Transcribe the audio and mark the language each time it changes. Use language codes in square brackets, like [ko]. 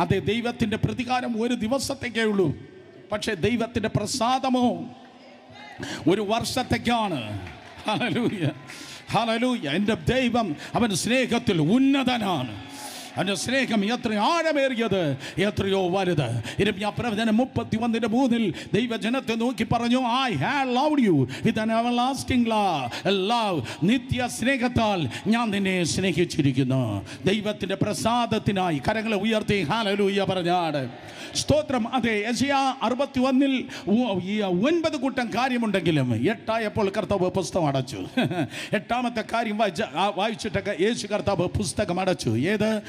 [ml] ദൈവത്തിൻ്റെ പ്രതികാരം ഒരു ദിവസത്തേക്കേ ഉള്ളൂ. പക്ഷേ ദൈവത്തിൻ്റെ പ്രസാദമോ ഒരു വർഷത്തേക്കാണ്. Hallelujah, hallelujah. എൻ്റെ ദൈവം അവൻ സ്നേഹത്തിൽ ഉന്നതനാണ്. അവൻ്റെ സ്നേഹം എത്ര ആഴമേറിയത്, എത്രയോ വലുത്. യിരെമ്യാ പ്രവചനം 31:3 ദൈവജനത്തെ നോക്കി പറഞ്ഞു, [en] I have loved you with an everlasting love. [ml] നിത്യ സ്നേഹത്താൽ ഞാൻ നിന്നെ സ്നേഹിച്ചിരിക്കുന്നു. ദൈവത്തിൻ്റെ പ്രസാദത്തിനായി കരങ്ങളെ ഉയർത്തി ഹല്ലേലൂയ പറഞ്ഞാട്. സ്തോത്രം. അതെ, യെശയ്യാ 61-ൽ 9 കൂട്ടം കാര്യമുണ്ടെങ്കിലും 8ആയപ്പോൾ കർത്താവ് പുസ്തകം അടച്ചു. 8ാമത്തെ കാര്യം വായിച്ചിട്ടൊക്കെ യേശു കർത്താവ് പുസ്തകം അടച്ചു. ഏത്?